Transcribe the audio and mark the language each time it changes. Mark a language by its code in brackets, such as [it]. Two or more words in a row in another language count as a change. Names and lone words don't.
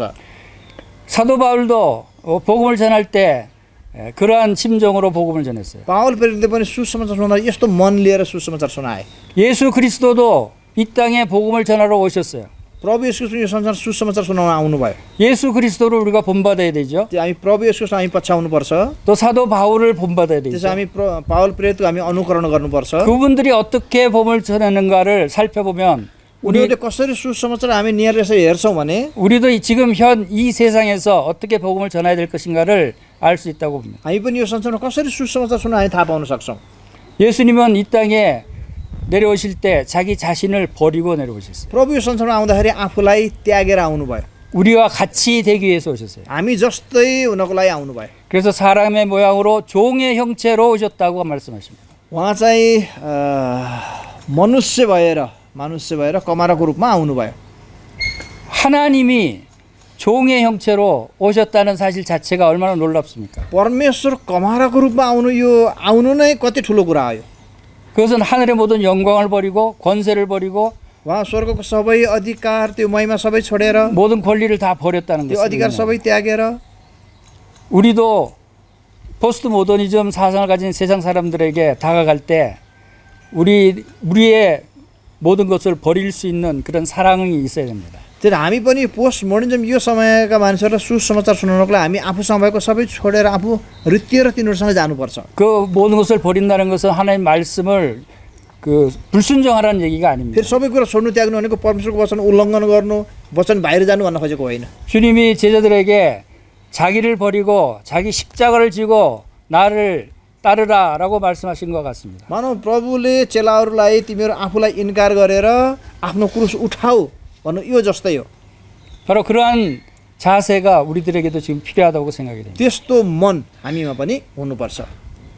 [ko] 사도 바울도 복음을 전할 때 그러한 심정으로 복음을 전했어요. [ne] पावल प्रेरितले पनि सुसमाचार सुनाउँदा यस्तो मन लिएर सुसमाचार सुनाए. [ko] 예수 그리스도도 이 땅에 복음을 전하러 오셨어요. [ne] प्रभु येशू ख्रीष्ट यो संसार सुसमाचार सुनाउन आउनुभयो। [ko] 예수 그리스도를 우리가 본받아야 되죠. [ne] त्यो हामी प्रभु येशू ख्रीष्टलाई हामी पछ्याउनुपर्छ। [ko] 또 사도 바울을 본받아야 되죠. [ne] त्यसो हामी पावल प्रेरितको हामी अनुकरण गर्नुपर्छ। [ko] 그분들이 어떻게 복음을 전하는가를 살펴보면 [ne] उनीहरूले कसरी सुसमाचार हामी निहारेर हेर्छौँ भने [ko] 우리도 지금 현 이 세상에서 어떻게 복음을 전해야 될 것인가를 알 수 있다고 봅니다. [ne] हामी पनि यो संसारमा कसरी सुसमाचार सुन्न हामी थाहा पाउन सक्छौँ। [ko] 예수님은 이 땅에 내려오실 때 자기 자신을 버리고 내려오셨어요. [ne] प्रभु यो संसारमा आउँदाखेरि आफूलाई त्यागेर आउनुभयो। [ko] 우리와 같이 되기 위해서 오셨어요. [ne] हामी जस्तै हुनको लागि आउनुभयो। [ko] 그래서 사람의 모양으로 종의 형체로 오셨다고 말씀하십니다. [ne] उहाँ चाहिँ मानुष्य भएर कमाराको रूपमा आउनुभयो। [ko] 하나님이 종의 형체로 오셨다는 사실 자체가 얼마나 놀랍습니까? [ne] परमेश्वर कमाराको रूपमा आउनु नै कति ठुलो कुरा हो। [ko] 그것은 하늘의 모든 영광을 버리고 권세를 버리고 [ne] उहाँ स्वर्गको सबै अधिकार त्यो महिमा सबै छोडेर [ko] 모든 권리를 다 버렸다는 [ne] त्यो अधिकार [ko] 것입니다. [ne] सबै त्यागेर [ko] 우리도 포스트 모더니즘 사상을 가진 세상 사람들에게 다가갈 때 우리의 모든 것을 버릴 수 있는 그런 사랑이 있어야 됩니다. [ne] तर हामी पनि पोस्ट मोडर्निजम यो समयका मानिसहरूलाई सुसमाचार सुनाउनको लागि हामी आफूसँग भएको सबै छोडेर आफू रित्तिएर तिनीहरूसँग जानुपर्छ। [ko] 그 모든 것을 버린다는 것은 하나님 말씀을 불순종하라는 얘기가 아닙니다. [ne] फेरि सबै कुरा छोड्नु त्याग्नु भनेको परमेश्वरको वचन उल्लङ्घन गर्नु, वचन बाहिर जानु भन्न खोजेको होइन। [ko] 주님이 제자들에게 자기를 버리고 자기 십자가를 지고 나를 따르라라고 말씀하신 것 같습니다. [ne] मानव प्रभुले चेलाहरूलाई तिमीहरू आफूलाई इन्कार गरेर आफ्नो क्रुस उठाऊ भन्नु यो जस्तै हो। [ko] 바로 그러한 자세가 우리들에게도 지금 필요하다고 생각이 됩니다. [ne] त्यस्तो मन हामीमा पनि हुनुपर्छ।